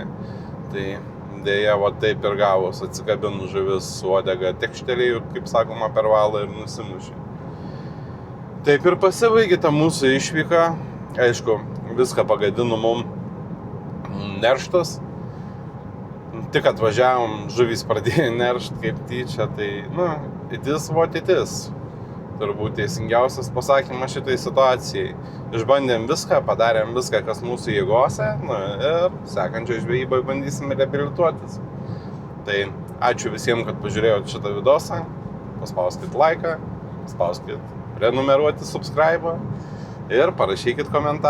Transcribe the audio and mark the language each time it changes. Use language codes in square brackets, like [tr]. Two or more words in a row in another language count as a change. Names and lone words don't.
[lt] Tai dėja, va taip ir gavos, atsikabinus žuvis su uodega tekštelėjo, kaip sakoma, per valą ir nusimušė. Taip ir pasibaigė ta mūsų išvyka. Aišku, viską pagadino mum nerštas. Tik atvažiavom, žuvys pradėjo neršt kaip tyčia, tai, [en] it is what it is. [lt] Turbūt teisingiausias pasakymas šitai situacijai. Išbandėm viską, padarėm viską, kas mūsų jėgose, ir sekančio žvejybai bandysim reabilituotis. Tai ačiū visiems, kad pažiūrėjot šitą vidosą. Paspauskit laiką, paspauskit prenumeruoti, subscribe ir parašykit komentarą.